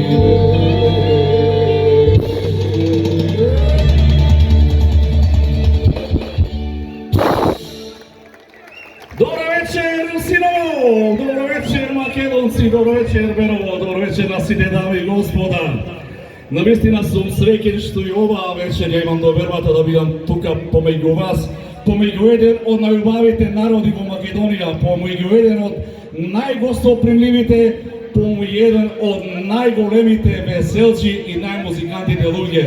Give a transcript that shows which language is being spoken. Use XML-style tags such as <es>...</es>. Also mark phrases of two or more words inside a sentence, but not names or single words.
<mk>Добро вечер Синово, добро вечер Македонци, добро вечер Берово, добро вечер насите дами и господа. Навистина сум среќен што и оваа вечер ја имам довербата да бидам тука помеѓу вас, помеѓу еден од најубавите народи во Македонија, помеѓу еден од најгостопримливите, помеѓу еден од најголемите веселчи и најмузикантите луѓе.</mk>